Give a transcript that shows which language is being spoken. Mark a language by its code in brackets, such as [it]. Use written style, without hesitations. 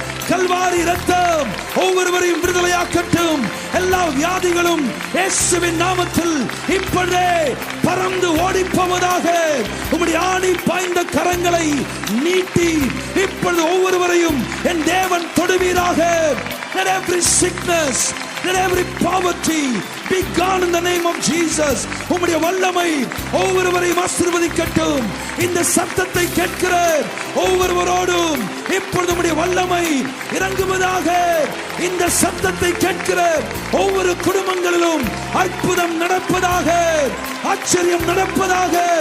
[ta] கல்வாரி இரத்தம் ஒவ்வொருவரையும் விடுதலையாக்கட்டும். எல்லா வியாதிகளும் இயேசுவின் நாமத்தில் இப்பொழுதே பறந்து ஓடிப்போவதாக. உம்முடைய ஆணி பாய்ந்த கரங்களை நீட்டி இப்பொழுது ஒவ்வொருவரையும் என் தேவன் தொடுவீராக. [en] Let every sickness, let every poverty be gone in the name of Jesus. [ta] உம்முடைய வல்லமை ஒவ்வொருவரையும் ஆசீர்வதிக்கட்டும். இந்த சத்தத்தை கேட்கிற ஒவ்வொருவரோடும் இப்பொழுது உம்முடைய வல்லமை இறங்குவதாக. இந்த சத்தத்தை கேட்கிற ஒவ்வொரு குடும்பங்களிலும் அற்புதம் நடப்பதாக, ஆச்சரியம் நடப்பதாக.